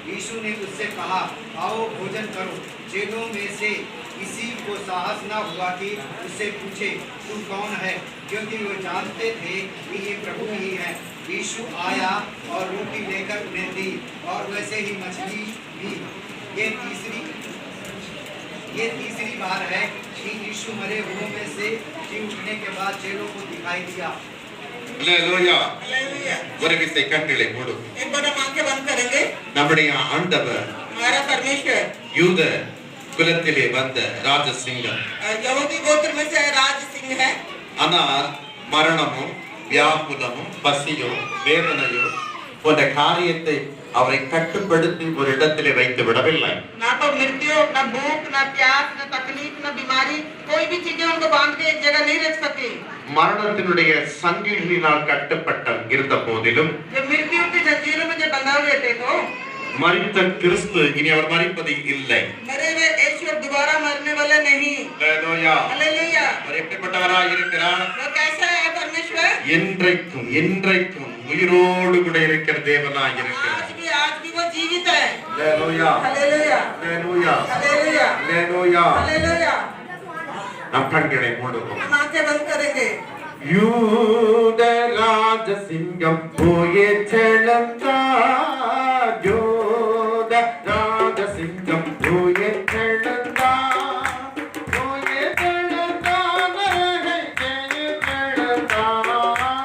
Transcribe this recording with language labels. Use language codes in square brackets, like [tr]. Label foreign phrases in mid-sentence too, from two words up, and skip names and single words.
[hi] यीशु ने उससे कहा, आओ भोजन करो। चेलों में से किसी को साहस न हुआ कि उससे पूछे तू कौन है, क्योंकि वो जानते थे कि ये प्रभु ही है। यीशु आया और रोटी लेकर उन्हें दी और वैसे ही मछली भी। ये तीसरी बार है कि यीशु मरे हुओं में से जी उठने के बाद चेलों को दिखाई दिया। [ta] அல்லேலூயா. [hi] हालेलुया। [ta] ஒரு விசை கண்களை மூடும். [hi] एक बार हम आंखें बंद करेंगे। [ta] நம்முடைய ஆண்டவர் [hi] हमारा परमेश्वर [ta] யூத குலத்திலே வந்த ராஜசிங்கம். [hi] यहूदी गोत्र में से राज सिंह है। [ta] ஆனால் மரணமும் வியாகுலமும் பசியும் வேதனையும் போன்ற காரியத்தை அவரை கட்டுப்படுத்தி ஒரு இடத்திலே வைத்து விடவில்லை. [hi] ना तो मृत्यु, ना भूख, ना प्यास, ना तकलीफ, ना बीमारी, कोई भी चीजें उनको बांध के एक जगह नहीं रख सके। [ta] மரணத்தினுடைய சங்கிலியினால் கட்டப்பட்ட இருந்த போதிலும் [hi] जो मृत्यु की जंजीरों में जो बंधा हुए थे तो [ta] மரித்த கிறிஸ்து இனி அவர் மரிப்பது இல்லை. [hi] मरे हुए यीशु अब दोबारा मरने वाले नहीं। [ta] அல்லேலூயா. [hi] हालेलुया। [ta] அவர் எப்படிப்பட்டவராய் இருக்கிறார்? [hi] वो कैसा है परमेश्वर? [ta] என்றைக்கும் என்றைக்கும் உயிரோடு கூட இருக்கிற தேவனாய் இருக்கிறார். [hi] आज भी वो जीवित है। [ta] அல்லேலூயா. [hi] हालेलुया। [ta] அல்லேலூயா. [hi] हालेलुया। [ta] அல்லேலூயா. [hi] हालेलुया। [ta] நம் கண்களை மூடுவோம். [hi] हम आंखें बंद करेंगे। [ta] யூத ராஜசிங்கம் போயே செழுந்தார். யூத ராஜசிங்கம் போயே செழுந்தார். போயே செழுந்தார். ஜெய செழுந்தார்.